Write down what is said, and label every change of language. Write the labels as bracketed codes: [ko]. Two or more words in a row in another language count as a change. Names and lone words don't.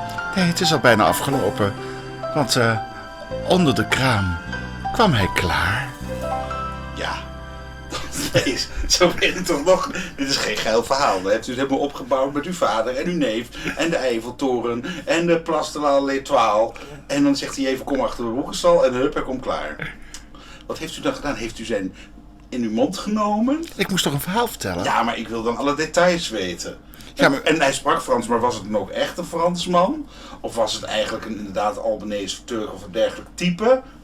[nl] Nee, het is al bijna afgelopen. Want onder de kraam kwam hij klaar. Ja. Nee, zo ben je toch nog... Dit is geen geil verhaal. Dat hebt u helemaal opgebouwd met uw vader en uw neef. En de Eiffeltoren. En de Place de la l'Étoile. En dan zegt hij even, kom achter de boekenstal. En hup, hij komt klaar. Wat heeft u dan gedaan? Heeft u zijn in uw mond genomen? Ik moest toch een verhaal vertellen? Ja, maar ik wil dan alle details weten. Ja, maar- En hij sprak Frans, maar was het dan ook echt een Fransman? Of was het eigenlijk een inderdaad Albanese Turk of een dergelijk type?